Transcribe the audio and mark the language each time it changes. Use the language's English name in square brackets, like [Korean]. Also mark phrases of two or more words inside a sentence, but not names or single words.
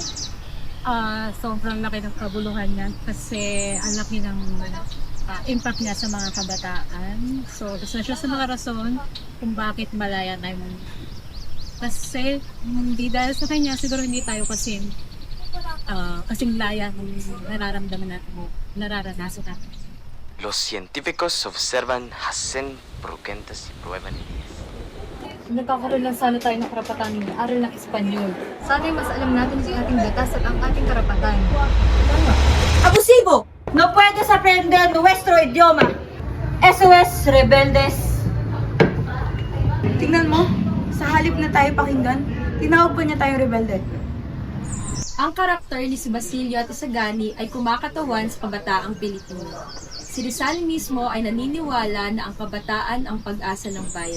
[Filipino] Sobrang laki ng kabuluhan niya kasi ang laki ng impact niya sa mga kabataan. So, isa siya sa mga rason kung bakit malaya tayo. Kasi hindi dahil sa kanya, siguro hindi tayo kasing laya ng nararamdaman natin o nararanasan natin. [Spanish] Los científicos observan, hacen preguntas y prueban ideas. [Filipino] Nagkakaroon lang sana tayo ng karapatan ng aral ng Espanyol. Sana'y mas alam natin sa ating batas at ang ating karapatan. [Spanish] Abusivo! No puedes aprender nuestro idioma. Eso es rebeldes. [Filipino] Tingnan mo, sa halip na tayo pakinggan, tinawag pa niya tayong rebelde. Ang karakter ni si Basilio at Isagani ay kumakatawan sa kabataang Pilipino. Si Rizal mismo ay naniniwala na ang kabataan ang pag-asa ng bayan.